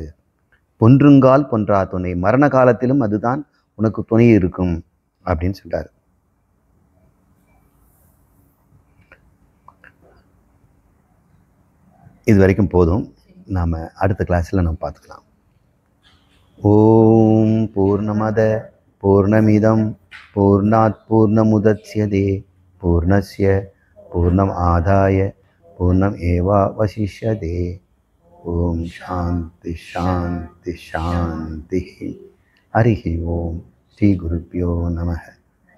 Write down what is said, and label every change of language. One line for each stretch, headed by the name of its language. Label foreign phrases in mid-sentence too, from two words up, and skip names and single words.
Tamil: பொன்றுங்கால் பொன்றா துணை, மரண காலத்திலும் அதுதான் உனக்கு துணை இருக்கும் அப்படின்னு சொல்றாரு. இது வரைக்கும் போதும். நாம் அடுத்த கிளாஸில் நம்ம பார்த்துக்கலாம்.
Sanskrit: ओम् पूर्णमदः पूर्णमिदं पूर्णात् पूर्णमुदच्यते पूर्णस्य पूर्णम् आदाय पूर्णम् एवावशिष्यते. ओम् शान्तिः शान्तिः शान्तिः. हरिः ओम्। श्री गुरुभ्यो नमः.